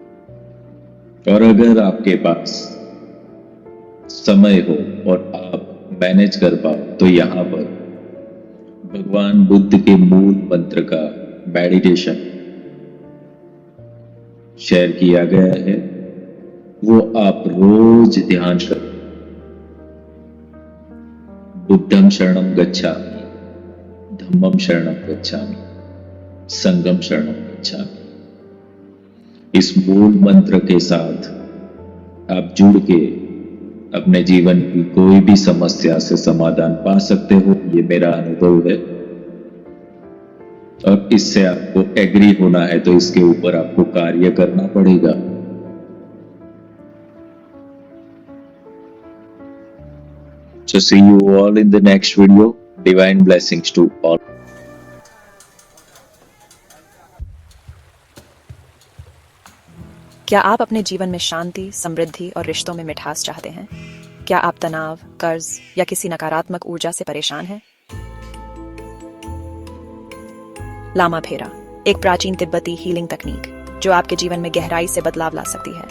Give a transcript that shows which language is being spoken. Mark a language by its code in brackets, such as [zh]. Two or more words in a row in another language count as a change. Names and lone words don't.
[hi] और अगर आपके पास समय हो और आप मैनेज कर पाओ तो यहाँ पर भगवान बुद्ध के मूल मंत्र का मेडिटेशन शेयर किया गया है, वो आप रोज ध्यान करो। [pi] बुद्धं शरणं गच्छामि, धम्मं शरणं गच्छामि, संघं शरणं गच्छामि। [hi] इस मूल मंत्र के साथ आप जुड़ के अपने जीवन की कोई भी समस्या से समाधान पा सकते हो, ये मेरा अनुभव है। और इससे आपको एग्री होना है तो इसके ऊपर आपको कार्य करना पड़ेगा। [en] So see you all in the next video. Divine blessings to all. [hi] क्या आप अपने जीवन में शांति, समृद्धि और रिश्तों में मिठास चाहते हैं? क्या आप तनाव, कर्ज या किसी नकारात्मक ऊर्जा से परेशान हैं? लामा फेरा, एक प्राचीन तिब्बती हीलिंग तकनीक जो आपके जीवन में गहराई से बदलाव ला सकती है।